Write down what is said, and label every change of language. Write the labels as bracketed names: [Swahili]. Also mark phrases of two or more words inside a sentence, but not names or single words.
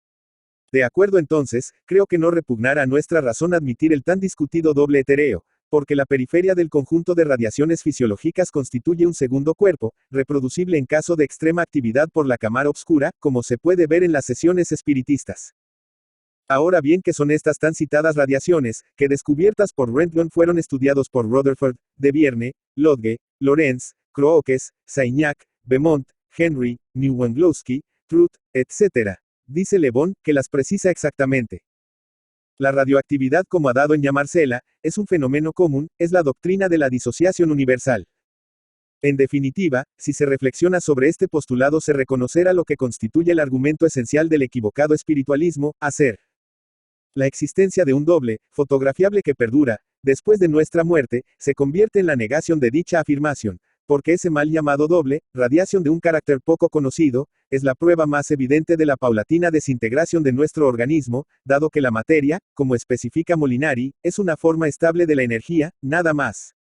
[Spanish] De acuerdo entonces, creo que no repugnará a nuestra razón admitir el tan discutido doble etéreo, porque la periferia del conjunto de radiaciones fisiológicas constituye un segundo cuerpo, reproducible en caso de extrema actividad por la cámara oscura, como se puede ver en las sesiones espiritistas. Ahora bien, ¿qué son estas tan citadas radiaciones, que descubiertas por Röntgen fueron estudiados por Rutherford, de Vierne, Lodge, Lorentz, Crookes, Sagnac, Beaumont, Henry, Neuwenglowski, Truth, etc. Dice Le Bon, que las precisa exactamente. La radioactividad, como ha dado en llamársela, es un fenómeno común, es la doctrina de la disociación universal. En definitiva, si se reflexiona sobre este postulado se reconocerá lo que constituye el argumento esencial del equivocado espiritualismo, a ser la existencia de un doble, fotografiable que perdura, después de nuestra muerte, se convierte en la negación de dicha afirmación, porque ese mal llamado doble, radiación de un carácter poco conocido, es la prueba más evidente de la paulatina desintegración de nuestro organismo, dado que la materia, como especifica Molinari, es una forma estable de la energía, nada más.